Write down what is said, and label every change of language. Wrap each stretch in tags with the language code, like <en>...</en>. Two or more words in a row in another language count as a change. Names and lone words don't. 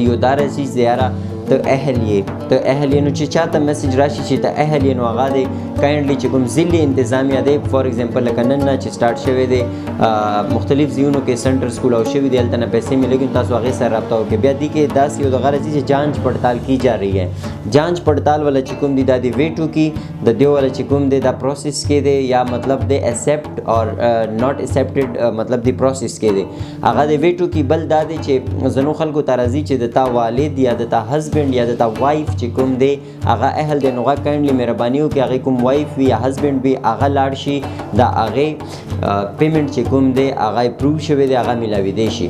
<ps>یو دا راځي چې یاره ته اهل یې نو چې چاته میسیج راشي چې ته اهل یې نو هغه دی کاینډلی چې کوم ضلعي انتظامیه دی</ps> <en>for example</en> <ps>لکه نن نه چې سټارټ شوی دی مختلف ځایونو کې</ps> <en>center school</en> <ps>او شوي دی هلته نه پیسې میلېږي تاسو هغې سره رابطه وکړئ. بیا دې کې داسې یو دغه راځي چې</ps> <ur>جانچ پړتال کی جا رہی ہے.</ur> <ps>جانچ پړتال والا چې کوم دی دا دی ویټو کی د دې والا چې کوم دی دا پروسس کې دی یا مطلب دی ایکسیپټ اور</ps> <en>not accepted</en> <ps>مطلب دی پروسس کې دی هغه دی ویټو کی. بل دا دی چې ځینو خلکو ته راځي چې د تا والد یا د تا هسبنډ یا د تا وایف چې کوم دی هغه اهل دی نو هغه کاینډلی مهرباني وکړي هغې کوم وایف وي یا هسبنډ وي هغه لاړ شي د هغې پیمنټ چې کوم دی هغه اپروو شوی دی هغه میلاویدی شي.</ps>